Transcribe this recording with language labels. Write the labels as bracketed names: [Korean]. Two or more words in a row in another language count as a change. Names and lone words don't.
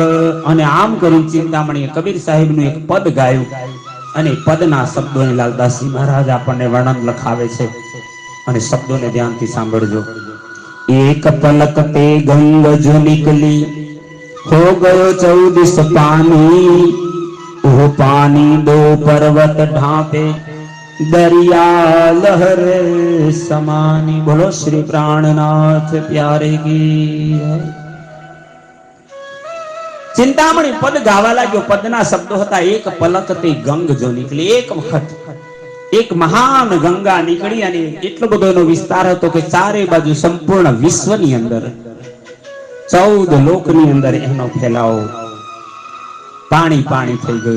[Gujarati] અને આમ કરી ચિંતામણીએ કબીર સાહેબનું એક પદ ગાયું, અને પદના શબ્દોને લાલદાસજી મહારાજ આપણને વર્ણન લખાવે છે, અને શબ્દોને ધ્યાનથી સાંભળજો. [Hindi] एक पलक ते गंग जो निकली हो गयो 14 पानी. ओ पानी दो पर्वत ढांपे दरिया लहर समानी. बोलो श्री प्राणनाथ प्यारे की. [Gujarati] ચિંતામણી પદ ગાવા લાગ્યો. પદના શબ્દો હતા [Hindi] एक पलक ते गंग जो निकली. [Gujarati] એક વખત એક મહાન ગંગા નીકળી, અને એટલો બધો એનો વિસ્તાર હતો કે ચારે બાજુ સંપૂર્ણ વિશ્વની અંદર 14 લોકની અંદર એનો ફેલાવો પાણી પાણી થઈ ગયું.